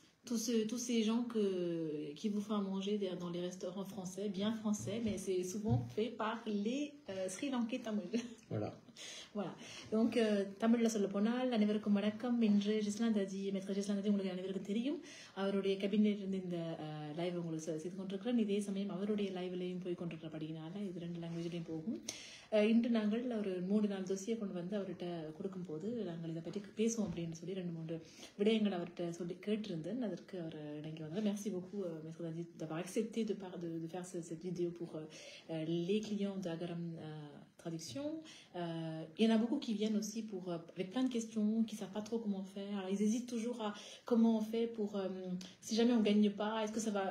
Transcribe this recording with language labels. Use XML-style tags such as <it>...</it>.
<fr>Tous ces gens qui vous font à manger dans les restaurants français, bien français, mais c'est souvent fait par les Sri-Lankais tamouls. Voilà. Voilà.</fr> <ta>Donc, தமிழ்ல சொல்ல போனால் அனைவருக்கும் வணக்கம். இன்று ஜிஸ்லான் Daaji metro ஜிஸ்லான் Daaji உங்களுக்கு அனைவருக்கும் தெரியும். அவருடைய கேபினெட் இருந்து இந்த லைவ் உங்களுக்கு செய்து கொண்டிருக்கிறேன். இதே சமயம் அவருடைய லைவ்லையும் போய் கொண்டிருக்கிறபடினால இது 2 லாங்குவேஜ்லையும் போகும். இன்று நாங்கள் ஒரு 3-4 dossier கொண்டு வந்து அவர்கிட்ட கொடுக்கும்போது நாங்கள் இதை பற்றி பேசுவோம் அப்படின்னு சொல்லி 2-3 விடயங்கள் அவர்கிட்ட சொல்லி கேட்டிருந்தேன். அதற்கு அவர் இணங்கி வந்தார்.</ta> <fr>Merci beaucoup, Maître Dadi, d'avoir accepté de faire cette vidéo pour les clients d'Agaram Traduction. Il y en a beaucoup qui viennent aussi avec plein de questions, qui ne savent pas trop comment faire. Alors, ils hésitent toujours à comment on fait pour, si jamais on ne gagne pas, est-ce que ça va...</fr>